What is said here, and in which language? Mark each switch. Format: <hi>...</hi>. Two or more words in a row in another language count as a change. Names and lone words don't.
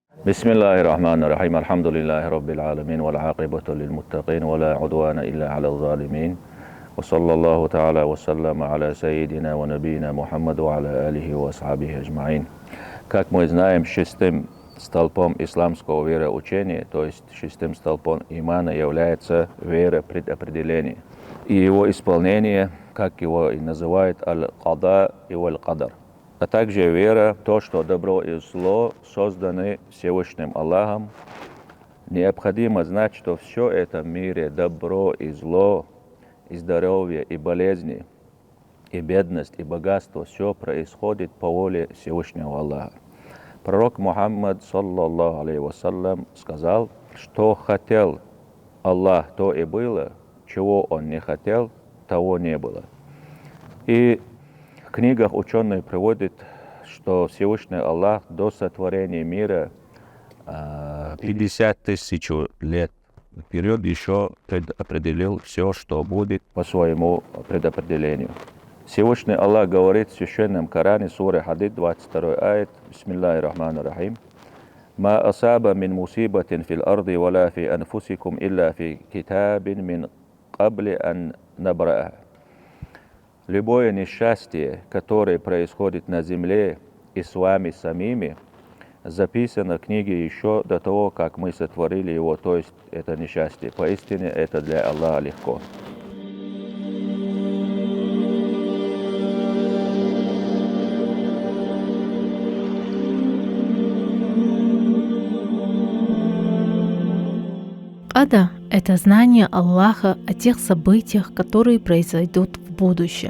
<ar>بسم الله الرحمن الرحيم الحمد لله رب العالمين والعاقبة للمتقين ولا عدوان إلا على الظالمين وصلى الله تعالى وسلم على سيدنا ونبينا Мухаммад وعلى آله وأصحابه أجمعين.</ar> <ru>Как мы знаем, шестым столпом исламского вероучения, то есть шестым столпом имана, является вера предопределения. И его исполнение, как его и называют, аль-када и аль-кадар. А также вера в то, что добро и зло созданы Всевышним Аллахом. Необходимо знать, что все это в мире, добро и зло, и здоровье, и болезни, и бедность, и богатство, все происходит по воле Всевышнего Аллаха. Пророк Мухаммад,</ru> <ar>صلى الله عليه وسلم,</ar> <ru>сказал, что хотел Аллах, то и было, чего Он не хотел, того не было. И в книгах ученые приводят, что Всевышний Аллах до сотворения мира 50 тысяч лет вперед еще предопределил все, что будет по своему предопределению. Всевышний Аллах говорит в Священном Коране, сура Хадид, 22 аят,</ru> <ar>بسم الله الرحمن الرحيم. «ما أصاب من مصيبة في الأرض ولا في أنفسكم إلا في كتاب من قبل أن نبرأها».</ar> <ru>Любое несчастье, которое происходит на земле и с вами самими, записано в книге еще до того, как мы сотворили его, то есть это несчастье. Поистине это для Аллаха легко. Кадар – это знание Аллаха о тех событиях, которые произойдут в будущем.</ru>